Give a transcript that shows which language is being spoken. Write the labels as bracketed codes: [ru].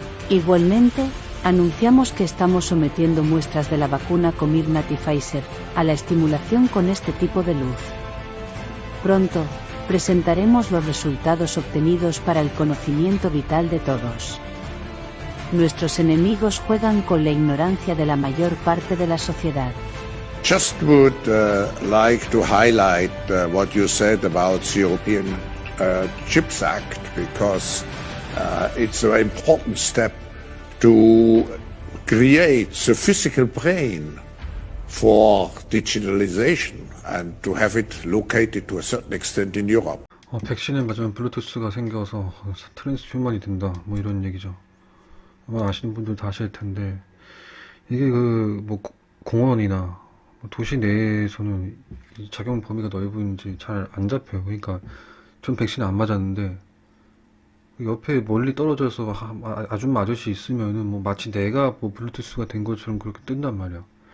[es] Igualmente, anunciamos que estamos sometiendo muestras de la vacuna Comirnaty Pfizer a la estimulación con este tipo de luz. Pronto, presentaremos los resultados obtenidos para el conocimiento vital de todos. Nuestros enemigos juegan con la ignorancia de la mayor parte de la sociedad. [en] Just would like to highlight what you said about the European Chips Act, because it's a very important step to create the physical brain for digitalization and to have it located to a certain extent in Europe. [ko] 백신을 맞으면 블루투스가 생겨서 트랜스휴먼이 된다, 뭐 이런 얘기죠. 아마 아시는 분들 다 아실 텐데, 이게 뭐 공원이나 도시 내에서는 작용 범위가 넓은지 잘 안 잡혀요. 그러니까 전 백신 안 맞았는데 옆에 멀리 떨어져서 아줌마 아저씨 있으면은 뭐 마치 내가 뭐 블루투스가 된 것처럼 그렇게 뜬단 말이야.